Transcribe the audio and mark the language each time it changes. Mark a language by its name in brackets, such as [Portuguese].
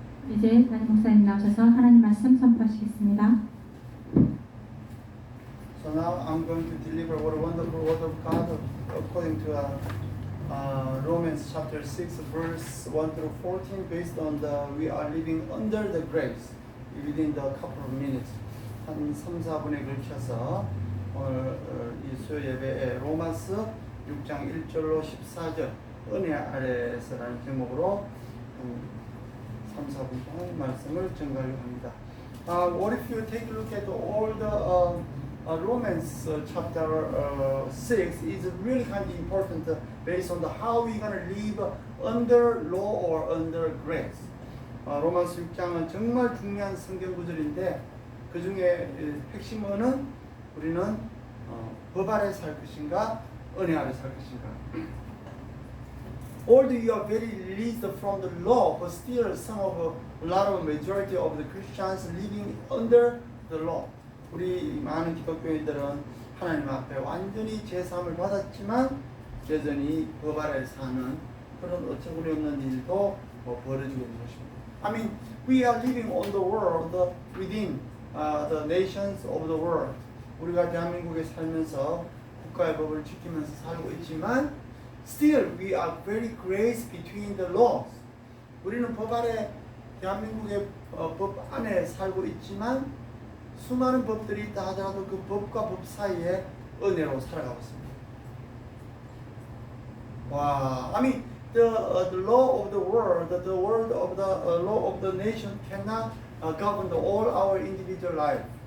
[Korean] 이제 담임 목사님 나오셔서 하나님 말씀 선포하시겠습니다. [English] So now I'm going to deliver what a wonderful word of God according to Romans chapter 6 verse 1 through 14 based on the we are living under the grace within the couple of minutes. [Korean] 한 3, 4분에 걸쳐서 오늘 이 수요 예배에 로마서 6장 1절로 14절 은혜 아래에서라는 제목으로 3, 4분 동안 말씀을 전가하려고 합니다. [English] What if you take a look at all the Romans chapter 6 is really kind of important based on the how we're going to live under law or under grace. [Korean] 로마서 6장은 정말 중요한 성경 구절인데 그 중에 핵심어는 우리는 법 아래 살 것인가 은혜 아래 살 것인가. [English] Although you are very released from the law, but still a lot of majority of the Christians living under the law. [Korean] 우리 많은 기독교인들은 하나님 앞에 완전히 제사함을 받았지만 여전히 법 아래 사는 그런 어처구니 없는 일도 벌어지고 있는 것입니다. [English] I mean, we are living on the world within the nations of the world. [Korean] 우리가 대한민국에 살면서 국가의 법을 지키면서 살고 있지만 [English] still we are very grace between the laws. [Korean] 우리는 법 아래 대한민국의 법 안에 살고 있지만 수많은 법들이 있다 하더라도 그 법과 법 사이에 은혜로 살아가고 있습니다. [English] 와, I mean the law of the world of the law of the nation cannot govern all our individual life.